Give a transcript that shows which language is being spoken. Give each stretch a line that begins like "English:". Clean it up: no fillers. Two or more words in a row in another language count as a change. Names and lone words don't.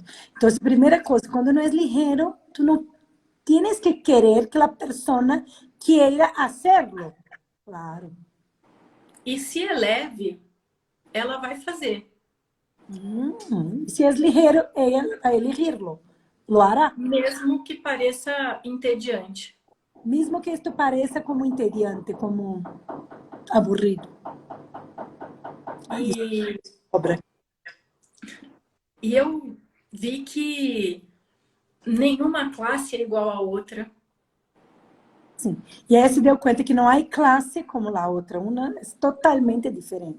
Spanish: Entonces, primera cosa, cuando no es ligero, tú no tienes que querer que la persona quiera hacerlo. Claro.
Portuguese: E se é leve, ela vai fazer.
Spanish: Si es ligero, ella va a elegirlo. Lo hará.
Portuguese: Mesmo que pareça entediante.
Spanish: Mismo que esto parezca como entediante, como aburrido.
Portuguese: E, Obra. e eu vi que nenhuma classe é igual à outra. Sim. E aí se deu conta que não há classe como a outra. Uma é totalmente diferente.